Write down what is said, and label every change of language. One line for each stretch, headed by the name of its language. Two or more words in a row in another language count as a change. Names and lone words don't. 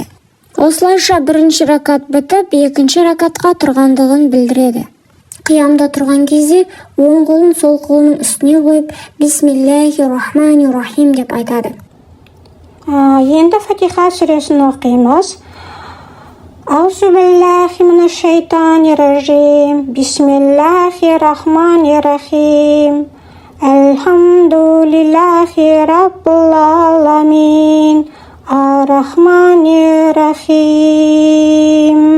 Kazakh: Осылайша бірінші ракат бітіп, екінші ракатқа тұрғандығын білдіреді. Қиямда тұрған кезде оң қолын сол қолының үстіне қойып,
Arabic: بسم الله الرحمن الرحيم
Kazakh: деп айтады. Енді Фатиха сүресін оқимыз.
Arabic: أعوذ بالله من الشيطان الرجيم. بسم الله الرحمن الرحيم. الحمد لله رب العالمين الرحمن الرحيم